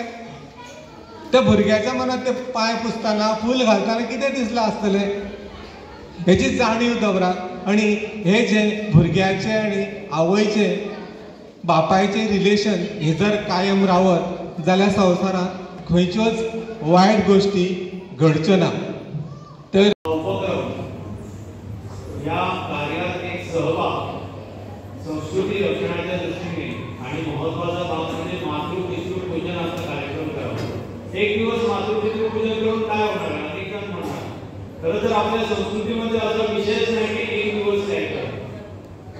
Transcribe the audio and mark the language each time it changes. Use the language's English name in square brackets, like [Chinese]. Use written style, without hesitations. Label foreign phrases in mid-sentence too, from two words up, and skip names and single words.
[Konkani] त्या भुरग्याच्या मनात ते पांय पुसतना फूल घालतना कितें दिसलें आसतलें? हेची जाणीव दवरात. आनी हे जे भुरग्याचें आनी आवयचें बापायचें रिलेशन हें जर कायम रावत जाल्यार संवसारांत खंयच्योच वायट गोश्टी घडच्यो ना. तर [Marathi] या कार्यात एक सहभाग संस्कृती रक्षणाच्या दृष्टीने आणि महत्वाचा भाग म्हणजे मातृपितृ पूजनाचा कार्यक्रम करावा. एक दिवस मातृपितृ पूजन करून काय होणार? अनेक जण म्हणतात खरं तर आपल्या संस्कृतीमध्ये असा विषयच नाही की एक दिवस काय करा.